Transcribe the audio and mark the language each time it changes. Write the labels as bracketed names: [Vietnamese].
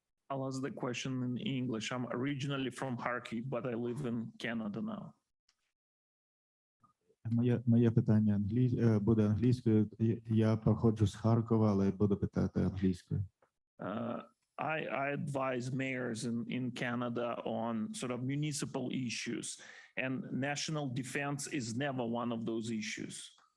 [English] I'll ask the question in English. I'm originally from Kharkiv, but I live in Canada now. [Ukrainian] Моє питання буде англійською. Я походжу з Харкова, але буду питати англійською. [English] I advise mayors in Canada on sort of municipal issues, and national defense is never one of those issues.